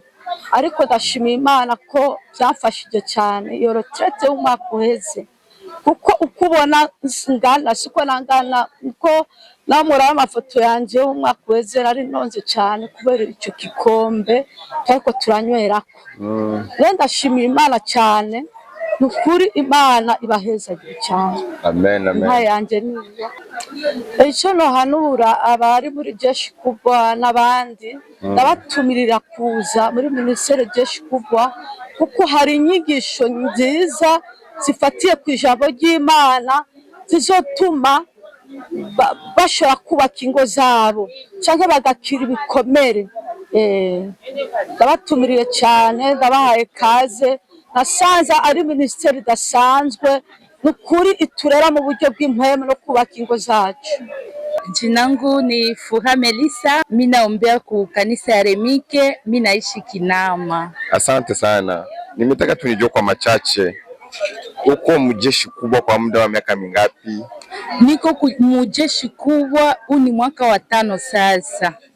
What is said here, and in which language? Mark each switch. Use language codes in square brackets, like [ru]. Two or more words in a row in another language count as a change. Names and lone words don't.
[rn] Ariko ndashimiye Imana ko byamfashije cyane iyo retraite y'umwaka uheze, kuko ukubona ngana siko nangana, uko namura amafoto yanje y'umwaka uheze nari nonze cyane kubera icyo kikombe ariko turanywerako. Rero ndashimiye Imana cyane, nukuri Imana ibahezagire cyane. Amen amen. Yanje niyo icyo nohanura abari muri jeshi kubwa n'abandi, ndabatumirira kuza muri ministeri jeshi kubwa, kuko hari inyigisho nziza zifatiye ku ijambo ry'Imana zizotuma bashobora kubaka ingo zabo cyangwa bagakira ibikomere. Ndabatumiriye cyane, ndabahaye kaze. Nasanze ari ministeri idasanzwe, nukuri iturera mu buryo bw'impwemu no kubaka ingo zacu. [sw] Jina langu ni Furaha Melissa, mimi naombea ku kanisa ya Remike, mimi naishi Kinama. Asante sana. Nimetaka tunijue kwa machache, uko mjeshi kubwa kwa muda wa miaka mingapi? Niko mjeshi kubwa, ni mwaka wa 5 sasa.